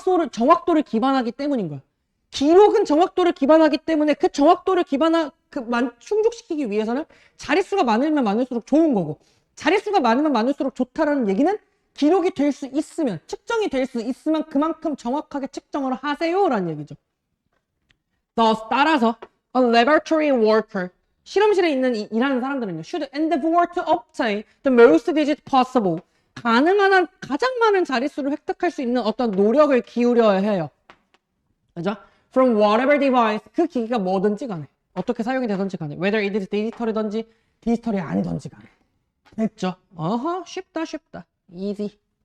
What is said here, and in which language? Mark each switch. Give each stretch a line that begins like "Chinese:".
Korean: 정확도를 기반하기 때문인 거야. 기록은 정확도를 기반하기 때문에 그 정확도를 충족시키기 위해서는 자릿수가 많으면 많을수록 좋은 거고 자릿수가 많으면 많을수록 좋다라는 얘기는 기록이 될 수 있으면 측정이 될 수 있으면 그만큼 정확하게 측정을 하세요라는 얘기죠.
English: Thus,
Korean: 따라서
English: a laboratory worker
Korean: 실험실에 있는 일하는 사람들은요.
English: should endeavor to obtain the most digits possible.
Korean: 가능한 한 가장 많은 자릿수를 획득할 수 있는 어떤 노력을 기울여야 해요. 그죠?
English: From whatever device.
Korean: 그 기기가 뭐든지 간에. 어떻게 사용이 되든지 간에.
English: Whether it is
Korean: 디지털이든지 디지털이 아니든지 간에. 됐죠? 쉽다. easy.